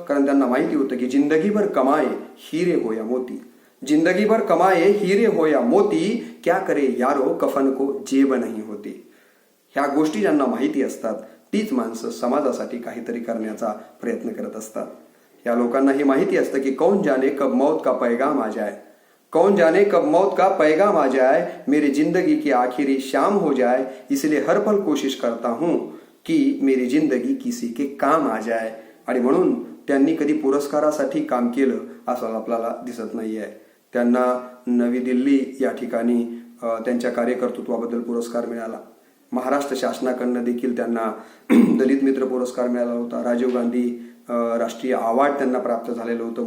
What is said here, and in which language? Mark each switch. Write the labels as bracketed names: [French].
[Marathi] कारण त्यांना माहिती होतं की [Hindi] जिंदगीभर कमाए हिरे होया मोती, जिंदगीभर कमाए हिरे होया मोती, क्या करे यारो कफन को जेब नहीं होती. [Marathi] ह्या गोष्टी ज्यांना माहिती असतात तीच माणसं समाजासाठी काहीतरी करण्याचा प्रयत्न करत असतात. या लोकांना हे माहिती असतं की [Hindi] कौन जाने कब मौत का पैगाम आ जाए, कौन जाने कब मौत का पैगाम आ जाए, मेरी जिंदगी की आखिरी शाम हो जाए, इसलिए हर पल कोशिश करता हूं की मेरी जिंदगी किसी के काम आ जाए. [Marathi] आणि म्हणून त्यांनी कधी पुरस्कारासाठी काम केलं असं आपल्याला दिसत नाहीये. त्यांना नवी दिल्ली या ठिकाणी त्यांच्या कार्यकर्तृत्वाबद्दल पुरस्कार मिळाला. महाराष्ट्र शासनाकडनं देखील त्यांना दलित मित्र पुरस्कार मिळाला होता. राजीव गांधी राष्ट्रीय अवॉर्ड त्यांना प्राप्त झालेलं होतं.